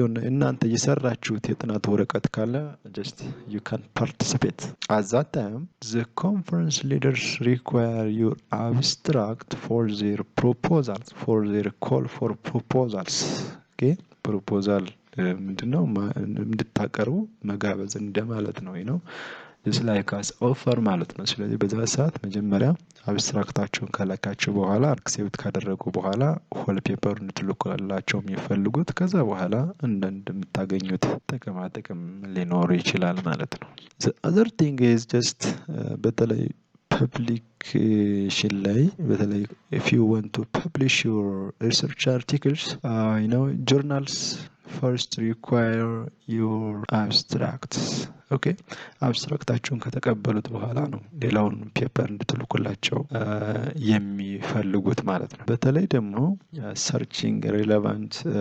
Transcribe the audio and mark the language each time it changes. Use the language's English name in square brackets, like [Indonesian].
[Amharic] እናንተ የሰራችሁት የጥናት ወረቀት ካለ [English] just you can participate. At that time the conference leaders require your abstract for their proposals, for their call for proposals. Okay? [Amharic] proposal ምንድነው? እንድታቀርቡ መጋበዝ እንደማለት ነው ነው [English] just like as offer [Amharic] ማለት ነው። ስለዚህ በዛ ሰዓት መጀመሪያ አብስትራክታቸውን ካላካችሁ በኋላ አክሴፕት ካደረጉ በኋላ ሆል ፔፐር እንድትልኩላቸው የሚፈልጉት ከዛ በኋላ እንደምታገኙት ጥቅም ሊኖር ይችላል ማለት ነው። [English] the other thing is just [Amharic] በተለይ [English] publication ላይ በተለይ if you want to publish your research articles journals first require your abstracts. [Amharic] okay አብስትራክታችሁን ከተቀበሉት በኋላ ነው ሌላውን ፔፐር እንድትልኩላቸው የሚፈልጉት ማለት ነው። በተለይ ደግሞ [English] searching relevant